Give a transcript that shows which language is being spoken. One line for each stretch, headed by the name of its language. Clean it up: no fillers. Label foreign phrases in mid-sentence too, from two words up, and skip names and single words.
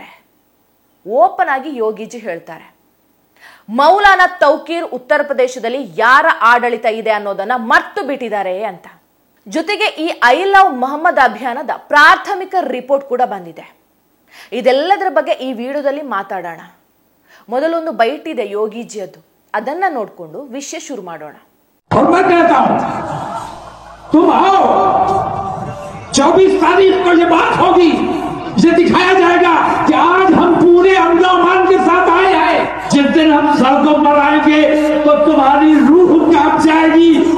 Kannada: ಓಪನ್ ಆಗಿ ಯೋಗೀಜಿ ಹೇಳ್ತಾರೆ, ಮೌಲಾನಾ ತೌಕೀರ್ ಉತ್ತರ ಪ್ರದೇಶದಲ್ಲಿ ಯಾರ ಆಡಳಿತ ಇದೆ ಅನ್ನೋದನ್ನ ಮರ್ತು ಬಿಟ್ಟಿದ್ದಾರೆ ಅಂತ. ಜೊತೆಗೆ ಈ ಐ ಲವ್ ಮೊಹಮ್ಮದ್ ಅಭಿಯಾನದ ಪ್ರಾಥಮಿಕ ರಿಪೋರ್ಟ್ ಕೂಡ ಬಂದಿದೆ. ಇದೆಲ್ಲದರ ಬಗ್ಗೆ ಈ ವಿಡಿಯೋದಲ್ಲಿ ಮಾತಾಡೋಣ. ಮೊದಲೊಂದು ಬೈಟ್ ಇದೆ ಯೋಗೀಜಿಯದ್ದು, ಅದನ್ನ ನೋಡ್ಕೊಂಡು ವಿಷಯ ಶುರು ಮಾಡೋಣ.
Hindi: तुम आओ, 24 तारीख को ये बात होगी, ये दिखाया जाएगा कि आज हम पूरे अमन के साथ आए हैं. जिस दिन हम सड़कों पर आएंगे तो तुम्हारी रूह कांप जाएगी.